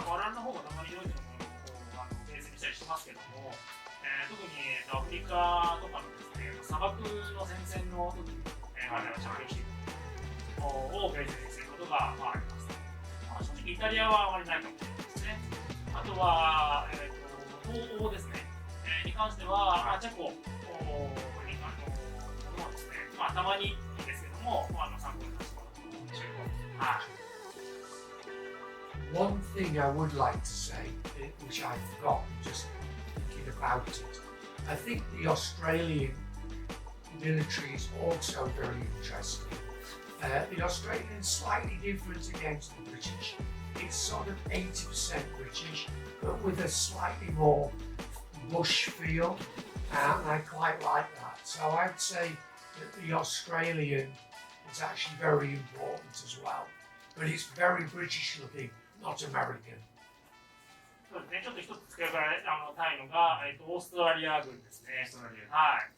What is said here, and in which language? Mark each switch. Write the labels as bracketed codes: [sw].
[ja] 我々の方がたまにドイツのものをベースにしたりしますけども、特にアフリカとかのですね、砂漠の戦線の時に、彼らが着用しているをベースにすることが、まあ、あります。まあ、正直イタリアはあまりないかもしれないですね。あとは、東欧ですね、に関しては、まあ、チェコものですね、まあ、たまにですけども、参考にさせてもらってもチェコ。はい。 [en] One thing I would like to say, which I forgot just thinking about it, I think the Australian military is also very interesting. The Australian is slightly different against the British. It's sort of 80% British, but with a slightly more bush feel, and I quite like that. So I'd say that the Australian is actually very important as well, but it's very British looking, not American. [ja] そうですね、ちょっと一つ付け加えたいのが、オーストラリア軍ですね。はい。